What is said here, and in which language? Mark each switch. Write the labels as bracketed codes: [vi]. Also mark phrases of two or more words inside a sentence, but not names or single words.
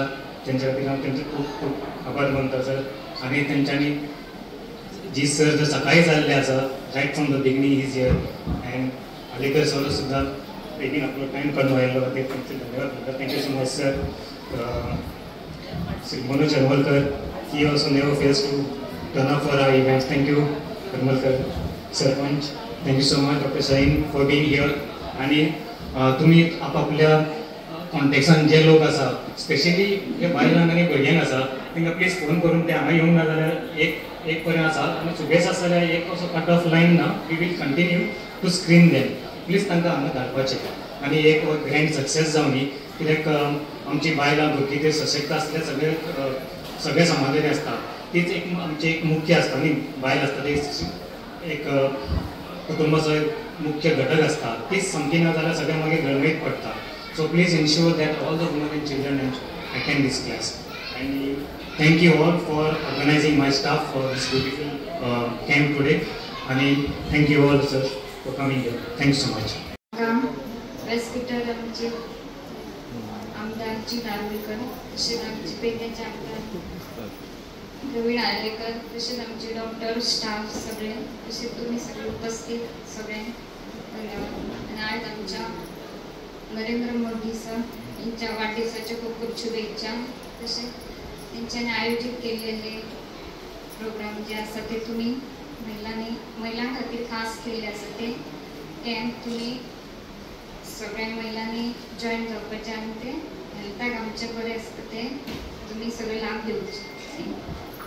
[kok] तेंच्या खातीर हांव तेंचे खूब खूब आभार मानता सर. आणि तेंच्यांनी जी सर जर सकाळी जाल्ले आसा [en] right from the beginning is here, and [kok] आलेकर सर सुद्दां बेगीन आपलो टायम काडून आयिल्लो खातीर तांचे धन्यवाद म्हणटा. [en] Thank you so much sir. Shri Manoj Harmalkar, he also never fails to turn up for our events. Thank you Harmalkar Sarpanch. Thank you so much Doctor Shaheen for being here. [kok] आणि तुम्ही आपापल्या कॉन्टेक्सान जे लोक आसा, स्पेशली जे बायलांक आनी भुरग्यांक आसा, तांकां प्लीज फोन करून ते हांगा येवंक ना जाल्यार एक पर्यंत आसा. आणि सुबेज आसा जाल्यार एक असो [en] cut off line [kok] ना, [en] we will continue to screen them. [kok] प्लीज तांकां हांगा धाडपाचें. आणि एक [en] grand success [kok] जावनी, कित्याक आमची बायलां भुरगीं ते सशक्त आसले सगळे समाजाचे आसता. तीच एक आमची एक मुख्य आसता न्ही, बायल आसता ती एक कुटुंबाचो एक मुख्य घटक आसता. तीच समकी ना जाल्यार सगळें मागीर गळमेत पडटा. [en] So please ensure that all the women and children attend this class. And thank you all for organizing my staff for this beautiful camp today. And thank you all sir for coming here. Thanks so much. [mr] व्यासपीठावर आमचे आमदारची नार्वेकर, तसेच आमचे पेडण्याचे आमदार प्रवीण आर्लेकर, तसेच आमचे डॉक्टर स्टाफ सगळे, तसेच तुम्ही सगळे उपस्थित सगळे धन्यवाद. आणि आज आमच्या नरेंद्र मोदी सर यांच्या वाढदिवसाच्या खूप खूप शुभेच्छा. [kok] तसेच त्यांच्याने आयोजित केलेले प्रोग्राम जे असतात ते तुम्ही महिलां खातीर खास केले आसा ते कॅम्प तुम्ही सगळ्या महिलांनी जॉईन जावपाचे आणि ते हेल्थाक आमचे बरें आसता ते तुम्ही सगळे लाभ घेवचे.